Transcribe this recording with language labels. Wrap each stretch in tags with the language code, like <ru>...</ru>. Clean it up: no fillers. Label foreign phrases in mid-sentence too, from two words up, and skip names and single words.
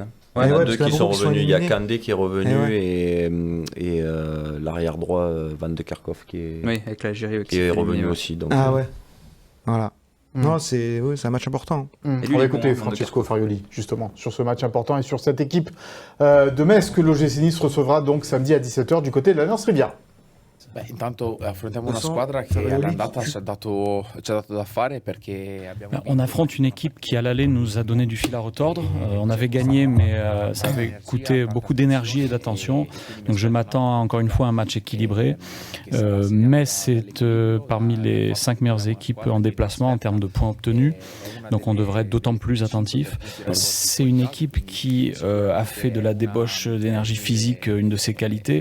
<fr>Il y en a 2 qui sont revenus. Il y a Kandé qui est revenu et l'arrière droit Van de Kerkhoff qui est, avec l'Algérie qui est revenu aussi. Donc, voilà. Non, c'est un match important. On va écouter Francesco Farioli, justement, sur ce match important et sur cette équipe de Metz que l'OGC Nice recevra donc samedi à 17h du côté de l'Alliance Riviera.</fr> <it>Beh, intanto affrontiamo una squadra che all'andata ci ha dato da fare perché abbiamo...</it> <fr>On affronte une équipe qui à l'aller nous a donné du fil à retordre. On avait gagné, mais ça avait coûté beaucoup d'énergie et d'attention. Donc je m'attends encore une fois à un match équilibré. Mais c'est parmi les 5 meilleures équipes en déplacement en termes de points obtenus. Donc on devrait être d'autant plus attentif. C'est une équipe qui a fait de la débauche d'énergie physique une de ses qualités.</fr>